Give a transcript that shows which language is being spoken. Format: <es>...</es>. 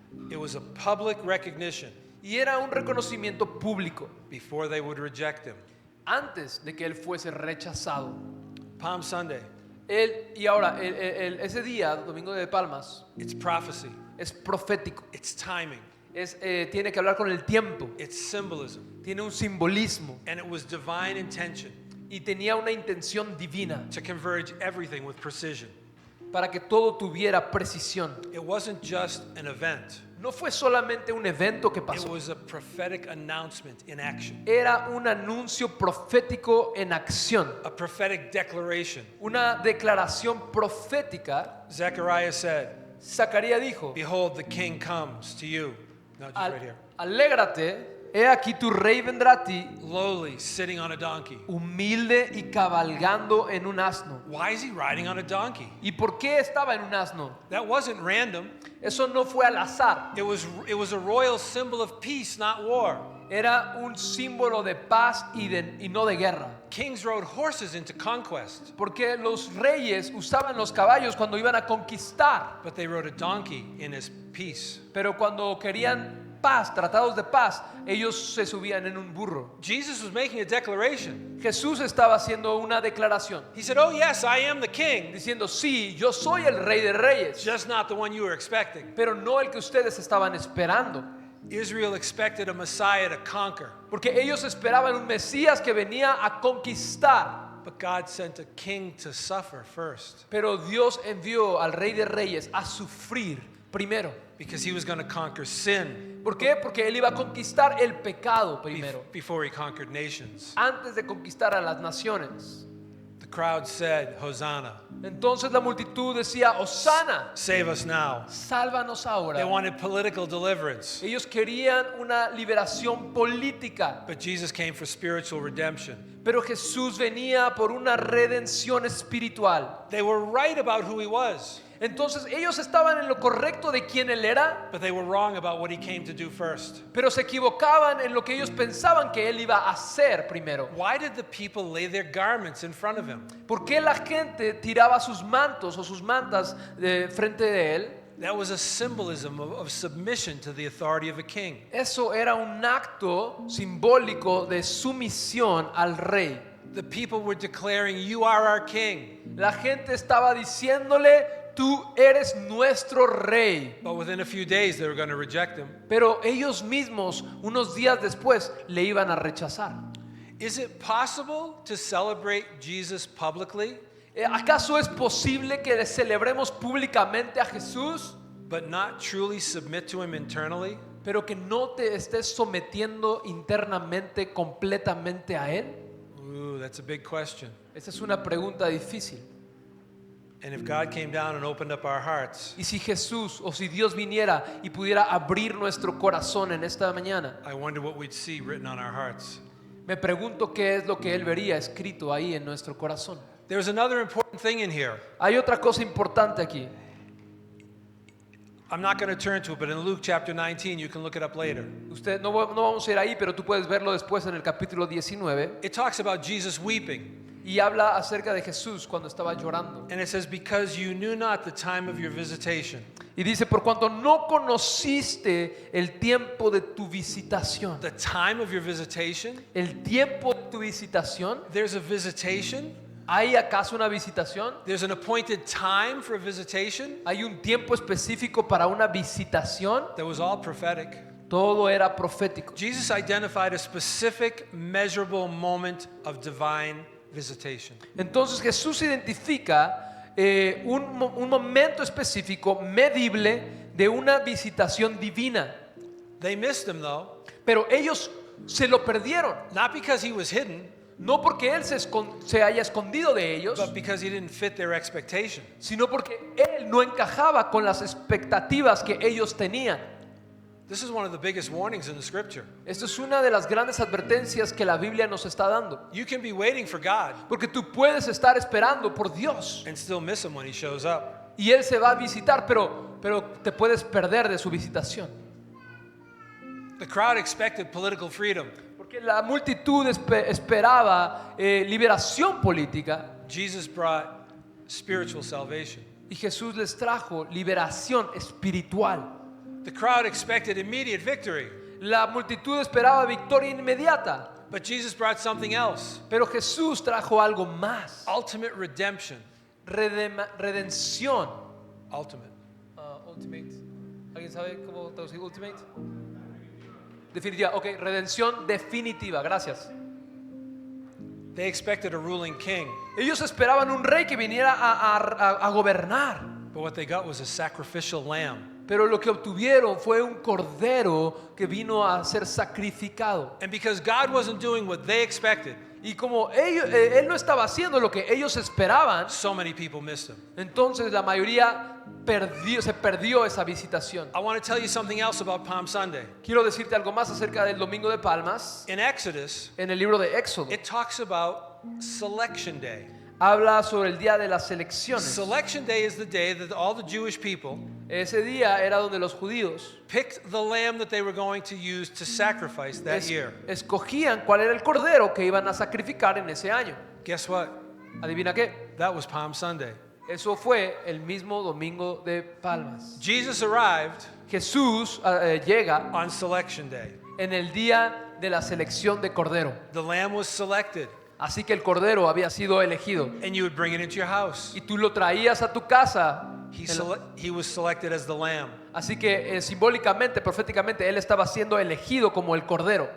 <en>It was a public recognition</en> <es>Y era un reconocimiento público</es> <en>before they would reject him.</en> <es>antes de que él fuese rechazado.</es> <en>Palm Sunday,</en> <es>Y ahora, ese día, Domingo de Palmas,</es> <en>it's prophecy,</en> <es>es profético.</es> <en>it's timing,</en> <es>Tiene que hablar con el tiempo.</es> <en>it's symbolism,</en> <es>Tiene un simbolismo.</es> <en>and it was divine intention</en> <es>Y tenía una intención divina</es> <en>to converge everything with precision.</en> <es>para que todo tuviera precisión.</es> <en>It wasn't just an event,</en> <es>No fue solamente un evento que</es> <en>it</en> <es>pasó.</es> <en>was a prophetic announcement in action,</en> <es>Era un anuncio profético en acción.</es> <en>a prophetic declaration.</en> <es>Una declaración profética.</es> <en>Zechariah said,</en> <es>Zacarías dijo:</es> <en>Behold, the king comes to you. No, just right here.</en> <es>Alégrate, he aquí tu rey vendrá a ti,</es> <en>Lowly, sitting on a donkey.</en> <es>humilde y cabalgando en un asno.</es> <en>Why is he riding on a donkey?</en> <es>¿Y por qué estaba en un asno?</es> <en>That wasn't random.</en> <es>Eso no fue al azar.</es> <en>It was a royal symbol of peace, not war.</en> <es>Era un símbolo de paz y no de guerra.</es> <en>Kings rode horses into conquest,</en> <es>Porque los reyes usaban los caballos cuando iban a conquistar.</es> <en>but they rode a donkey in his peace.</en> <es>Pero cuando querían paz, tratados de paz, ellos se subían en un burro.</es> <en>Jesus was making a declaration.</en> <es>Jesús estaba haciendo una declaración,</es> <en>He said, Oh, yes, I am the king,</en> <es>diciendo: sí, yo soy el rey de reyes,</es> <en>just not the one you were expecting.</en> <es>pero no el que ustedes estaban esperando.</es> <en>Israel expected a Messiah to conquer,</en> <es>Porque ellos esperaban un Mesías que venía a conquistar.</es> <en>but God sent a king to suffer first</en> <es>Pero Dios envió al rey de reyes a sufrir primero.</es> <en>because he was going to conquer sin</en> <es>¿Por qué? Porque él iba a conquistar el pecado primero,</es> <en>before he conquered nations.</en> <es>antes de conquistar a las naciones.</es> <en>The crowd said, Hosanna,</en> <es>Entonces la multitud decía: Hosana,</es> <en>save us now.</en> <es>sálvanos ahora.</es> <en>They wanted political deliverance,</en> <es>Ellos querían una liberación política,</es> <en>but Jesus came for spiritual redemption.</en> <es>pero Jesús venía por una redención espiritual.</es> <en>They were right about who he was.</en> <es>Entonces ellos estaban en lo correcto de quién él era,</es> <en>but they were wrong about what he came to do first.</en> <es>pero se equivocaban en lo que ellos pensaban que él iba a hacer primero.</es> <en>Why did the people lay their garments in front of him?</en> <es>¿Por qué la gente tiraba sus mantos o sus mantas frente de él?</es> <en>That was a symbolism of submission to the authority of a king.</en> <es>Eso era un acto simbólico de sumisión al rey.</es> <en>The people were declaring, "You are our king."</en> <es>La gente estaba diciéndole, tú eres nuestro rey.</es> <en>But within a few days, they were going to reject him.</en> <es>Pero ellos mismos, unos días después, le iban a rechazar.</es> <en>Is it possible to celebrate Jesus publicly,</en> <es>¿Acaso es posible que le celebremos públicamente a Jesús,</es> <en>but not truly submit to him internally?</en> <es>pero que no te estés sometiendo internamente, completamente a Él?</es> <en>Ooh, that's a big question.</en> <es>Esa es una pregunta difícil.</es> <en>And if God came down and opened up our hearts,</en> <es>Y si Jesús o si Dios viniera y pudiera abrir nuestro corazón en esta mañana,</es> <en>I wonder what we'd see written on our hearts.</en> <es>me pregunto qué es lo que Él vería escrito ahí en nuestro corazón.</es> <en>There's another important thing in here.</en> <es>Hay otra cosa importante aquí.</es> <en>I'm not going to turn to it, but in Luke chapter 19, you can look it up later.</en> <es>Usted no vamos a ir ahí, pero tú puedes verlo después en el capítulo 19.</es> <en>It talks about Jesus weeping.</en> <es>Y habla acerca de Jesús cuando estaba llorando.</es> <en>And it says, because you knew not the time of your visitation.</en> <es>Y dice, por cuanto no conociste el tiempo de tu visitación.</es> <en>The time of your visitation?</en> <es>El tiempo de tu visitación.</es> <en>There's a visitation?</en> <es>¿Hay acaso una visitación?</es> <en>There's an appointed time for a visitation?</en> <es>¿Hay un tiempo específico para una visitación?</es> <en>That was all prophetic.</en> <es>Todo era profético.</es> <en>Jesus identified a specific, measurable moment of divine visitation.</en> <es>Entonces Jesús identifica un momento específico, medible, de una visitación divina.</es> <en>They missed him though,</en> <es>Pero ellos se lo perdieron.</es> <en>not because he was hidden,</en> <es>No porque Él se haya escondido de ellos,</es> <en>but because he didn't fit their expectation.</en> <es>sino porque Él no encajaba con las expectativas que ellos tenían.</es> <en>This is one of the biggest warnings in the scripture.</en> <es>Esto es una de las grandes advertencias que la Biblia nos está dando.</es> <en>You can be waiting for God</en> <es>Porque tú puedes estar esperando por Dios</es> <en>and still miss him when he shows up.</en> <es>y Él se va a visitar, pero te puedes perder de su visitación.</es> <en>The crowd expected political freedom.</en> <es>Porque la multitud esperaba liberación política</es> <en>Jesus brought spiritual salvation.</en> <es>y Jesús les trajo liberación espiritual.</es> <en>The crowd expected immediate victory,</en> <es>La multitud esperaba victoria inmediata,</es> <en>but Jesus brought something else,</en> <es>pero Jesús trajo algo más.</es> <en>ultimate redemption.</en> <es>Redención.</es> <en>Ultimate. Ultimate.</en> <es>¿Alguien sabe cómo traducir ultimate? Definitiva. Ok, redención definitiva. Gracias.</es> <en>They expected a ruling king,</en> <es>Ellos esperaban un rey que viniera a gobernar,</es> <en>but what they got was a sacrificial lamb.</en> <es>pero lo que obtuvieron fue un cordero que vino a ser sacrificado.</es> <en>And because God wasn't doing what they expected,</en> <es>Y como él no estaba haciendo lo que ellos esperaban,</es> <en>so many people missed him.</en> <es>entonces la mayoría se perdió esa visitación.</es> <en>I want to tell you something else about Palm Sunday.</en> <es>Quiero decirte algo más acerca del Domingo de Palmas.</es> <en>In Exodus,</en> <es>En el libro de Éxodo</es> <en>it talks about Selection Day.</en> <es>habla sobre el día de las elecciones.</es> <en>Selection Day is the day that all the Jewish people</en> <es>Ese día era donde los judíos</es> <en>picked the lamb that they were going to use to sacrifice that year.</en> <es>escogían cuál era el cordero que iban a sacrificar en ese año.</es> <en>Guess what?</en> <es>¿Adivina qué?</es> <en>That was Palm Sunday.</en> <es>Eso fue el mismo Domingo de Palmas.</es> <en>Jesus arrived</en> <es>Jesús llega</es> <en>on Selection Day.</en> <es>en el día de la selección de cordero.</es> <en>The lamb was selected,</en> <es>Así que el cordero había sido elegido</es> <en>and you would bring it into your house.</en> <es>y tú lo traías a tu casa.</es> <en>He was selected as the lamb,</en> <es>Así que simbólicamente, proféticamente, él estaba siendo elegido como el cordero.</es>